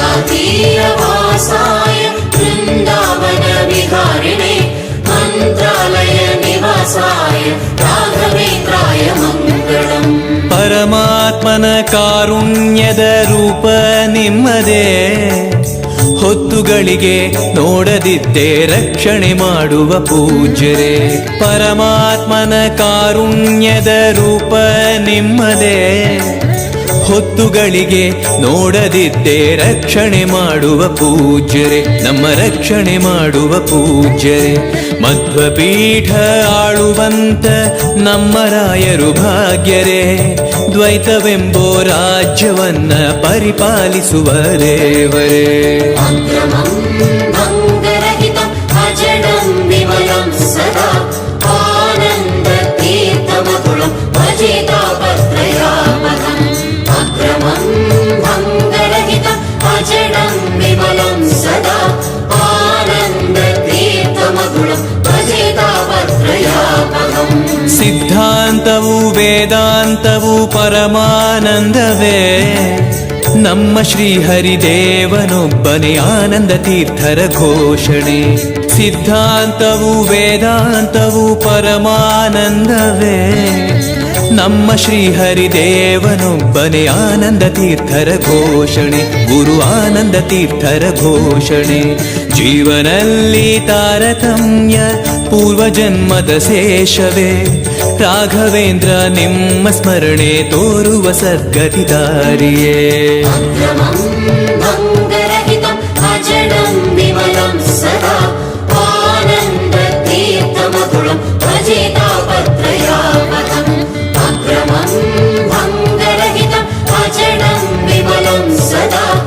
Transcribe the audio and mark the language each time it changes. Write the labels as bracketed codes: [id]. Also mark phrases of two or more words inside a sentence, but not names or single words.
[sa] तुङ्गातीरवासाय वासाय वृन्दावन विहारिणे मन्त्रालय निवासाय राघवेन्द्राय मङ्गलम् [kn] ಪರಮಾತ್ಮನ ಕಾರುಣ್ಯದ ರೂಪ ನಿಮ್ಮದೇ, ಹೊತ್ತುಗಳಿಗೆ ನೋಡದಿದ್ದೇ ರಕ್ಷಣೆ ಮಾಡುವ ಪೂಜ್ಯರೇ. ಪರಮಾತ್ಮನ ಕಾರುಣ್ಯದ ರೂಪ ನಿಮ್ಮದೇ, ಹೊತ್ತುಗಳಿಗೆ ನೋಡದಿದ್ದೇ ರಕ್ಷಣೆ ಮಾಡುವ ಪೂಜ್ಯರೇ, ನಮ್ಮ ರಕ್ಷಣೆ ಮಾಡುವ ಪೂಜ್ಯರೇ. ಮಧ್ವಪೀಠ ಆಳುವಂತ ನಮ್ಮ ರಾಯರು ಭಾಗ್ಯರೇ, ದ್ವೈತವೆಂಬೋ ರಾಜ್ಯವನ್ನ ಪರಿಪಾಲಿಸುವ ದೇವರೇ. [sa] अग्रमं भङ्गरहितं अजडं विमलं सदा आनन्दतीर्थमधुरं भजे तापत्रयापहम् अग्रमं भङ्गरहितं अजडं विमलं सदा आनन्दतीर्थमधुरं भजे तापत्रयापहम् [kn] ಸಿದ್ಧಾಂತವು ವೇದಾಂತವು ಪರಮಾನಂದವೇ, ನಮ್ಮ ಶ್ರೀಹರಿದೇವನೊಬ್ಬನೇ ಆನಂದ ತೀರ್ಥರ ಘೋಷಣೆ. ಸಿದ್ಧಾಂತವು ವೇದಾಂತವು ಪರಮಾನಂದವೇ, ನಮ್ಮ ಶ್ರೀಹರಿದೇವನೊಬ್ಬನೇ ಆನಂದ ತೀರ್ಥರ ಘೋಷಣೆ, ಗುರು ಆನಂದ ತೀರ್ಥರ ಘೋಷಣೆ. ಜೀವನಲ್ಲಿ ತಾರತಮ್ಯ ಪೂರ್ವಜನ್ಮದ ಶೇಷವೇ, ರಾಘವೇಂದ್ರ ನಿಮ್ಮ ಸ್ಮರಣೆ ತೋರುವ ಸದ್ಗತಿ ದಾರಿಯೇ. [sa] अग्रमं भङ्गरहितं अजडं विमलं सदा आनन्दतीर्थमधुरं भजे तापत्रयापहम् अग्रमं भङ्गरहितं अजडं विमलं सदा